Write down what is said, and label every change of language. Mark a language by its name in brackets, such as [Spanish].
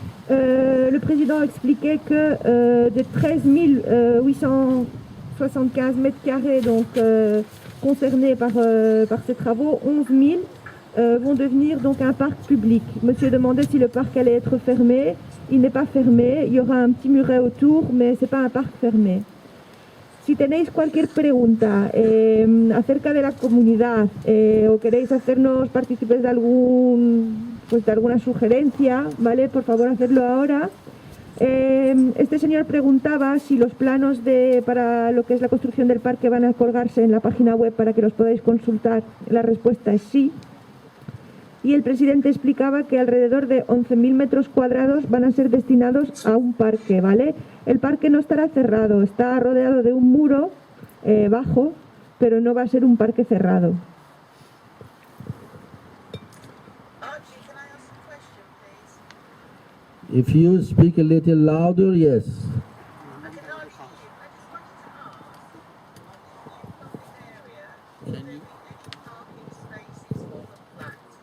[French] Le président expliquait que des 13 875 mètres carrés concernés par ces travaux, 11 000 vont devenir donc un parc public. Monsieur demandait si le parc allait être fermé. Il n'est pas fermé, il y aura un petit muret autour, mais ce n'est pas un parc fermé. [Spanish] Si tenéis cualquier pregunta acerca de la comunidad o queréis hacernos partícipes de alguna sugerencia, ¿vale? Por favor, hacedlo ahora. Este señor preguntaba si los planos para lo que es la construcción del parque van a colgarse en la página web para que los podáis consultar. La respuesta es sí. Y el presidente explicaba que alrededor de 11.000 metros cuadrados van a ser destinados a un parque, ¿vale? El parque no estará cerrado, está rodeado de un muro bajo, pero no va a ser un parque cerrado. [English] Archie, can I ask a question, please? If you speak a little louder, yes. Okay, Archie, I just wanted to ask, in the public area, parking spaces for the flats?